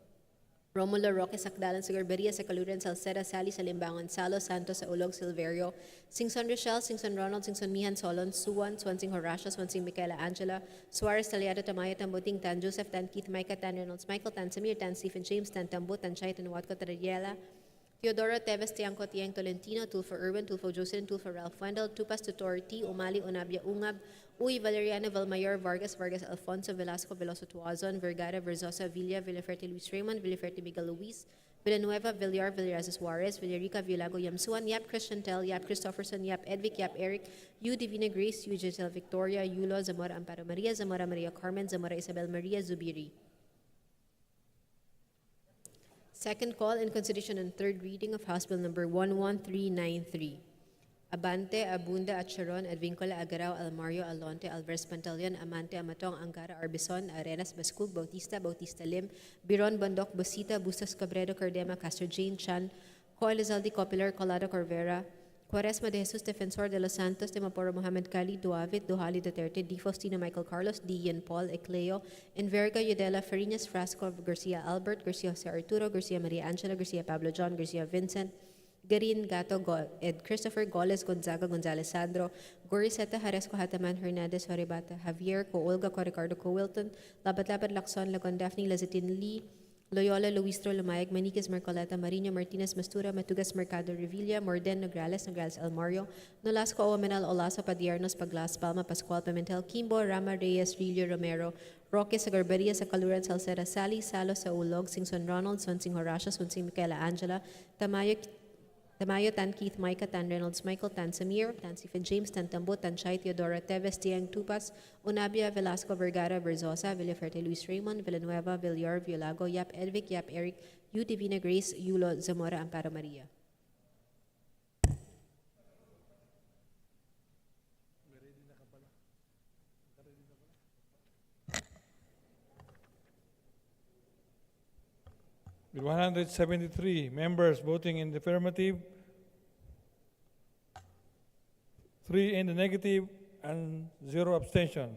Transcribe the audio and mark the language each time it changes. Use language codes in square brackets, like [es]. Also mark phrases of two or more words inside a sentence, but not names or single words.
[en] Romulo, Roque, Sakdalan, Sagarberia, Sacaluran, Salceda, Sally, Salimbangan, Salo, Santos, Saulog, Silverio, Singson Rochelle, Singson Ronald, Singson Mihan, Solon, Suwan, Swansing Horacio, Swansing Michaela Angela, Suarez, Taliado, Tamayo, Tambuting, Tan Joseph, Tan Keith, Micah, Tan Reynolds, Michael, Tan Samir, Tan Stephen James, Tan Tambo, Tan Chay, Tan Watco, Taradiela, Teodoro, Teves, Tiangco, Tiang, Tolentino, Tulfo Irwin, Tulfo Jocelyn, Tulfo Ralph Wendell, Tupas, Tutor, T, Umali, Unabia, Ungab, Uy, Valeriano, Valmayor, Vargas, Vargas, Alfonso, Velasco, Veloso, Tuazon, Vergara, Verzosa, Villa, Villaferte, Luis Raymond, Villaferte, Miguel Luis, Villanueva, Villar, Villarazas Suarez, Villarica, Villago, Yamsuan, Yap Christian Tel, Yap Christopherson, Yap Edvic, Yap Eric, U Divina Grace, U Giselle Victoria, Yulo, Zamora Amparo Maria, Zamora Maria Carmen, Zamora Isabel Maria Zubiri. Second call in consideration and third reading of House Bill number 11393. Abante, Abunda, Acharon, Advincola, Agarao, Almario, Alonte, Alvarez Pantaleon, Amante, Amatong, Angara, Arbison, Arenas, Bascug, Bautista, Bautista Lim, Biron, Bondok, Busita, Bustos, Cabredo, Cardema, Castro Jane, Chan, Co Elizalde, Copilar, Colado, Corvera, Quaresma de Jesus, Defensor de los Santos, de Maporo, Mohamed Khalid, Duavit, Duhali, Duterte, D. Faustino, Michael Carlos, D. Ian Paul, Ecleo, Enverga, Yudela, Farinas, Frasco, Garcia Albert, Garcia Jose Arturo, Garcia Maria Angela, Garcia Pablo John, Garcia Vincent, Garin, Gato, Ed Christopher, Goles, Gonzaga, Gonzalez Sandro, Goriseta, Haresco, Hataman, Hernandez, Horibata, Javier, Co Olga, Co Ricardo, Co Wilton, Labat-Labat, Lacson, Lagon, Daphne, Lazatin, Lee, Loyola, Luistro, Lumayag, Maniquez, Marcoleta, Marino, Martinez, Mastura, Matugas, Mercado, Revilla, Morden, Nograles, Nograles, Almario, Nolasco, Omenal, Olaso, Padiernos, Paglas, Palma, Pascual, Pimentel, Kimbo, Rama, Reyes, Rilio, Romero, Roque, Sagarberia, Sacaluran, Salceda, Sally, Salo, Saulog, Singson Ronald, Sonsing Horacio, Sonsing Michaela Angela, Tamayo, Tan Keith, Micah, Tan Reynolds, Michael, Tan Samir, Tan Stephen James, Tan Tambo, Tan Chay, Teodora, Teves, Tiang, Tupas, Unabia, Velasco, Vergara, Verzosa, Villaferte, Luis Raymond, Villanueva, Villar, Villago, Yap Edvic, Yap Eric, U Divina Grace, Yulo, Zamora, Amparo Maria. With 173 members voting in the affirmative, 3 in the negative, and 0 abstentions.